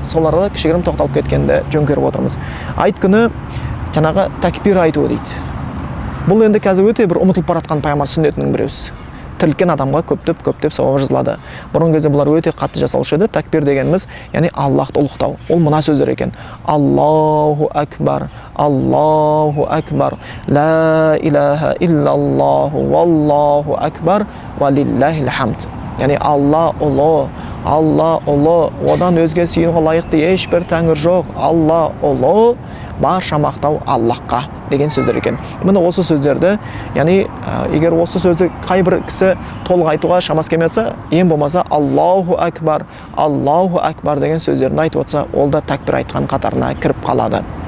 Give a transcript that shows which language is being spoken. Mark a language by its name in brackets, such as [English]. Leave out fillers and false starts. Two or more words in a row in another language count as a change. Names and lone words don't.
[Kazakh] Соларға кішігірім тоқталып кеткенді жөн көріп отырмыз. Айт күні жаңағы такбир айтуы дейді. Бұл енді қазір өте бір ұмытылып баратқан пайғамбар сүннетінің біреусі. Тірілген адамға көптеп сауап жазылады. Бұрын кезде бұлар өте қатты жасалушы еді. Такбир дегеніміз, яғни Аллахты ұлықтау. Ол мына сөздер екен: [Arabic] الله أكبر، الله أكبر، لا إله إلا الله، والله أكبر، ولله الحمد. [Kazakh] Яғни Алла ұлы, одан өзге сүйінуге лайықты ешбір тәңір жоқ. Алла ұлы, барша мақтау Аллахқа деген сөздер екен. Міне осы сөздерді, яғни егер осы сөзді қай бір кісі толық айтуға шамасы келмей жатса, ең болмаса [Arabic] الله أكبر [Kazakh] деген сөздерді айтып отырса, ол да такбир айтқан қатарына кіріп қалады.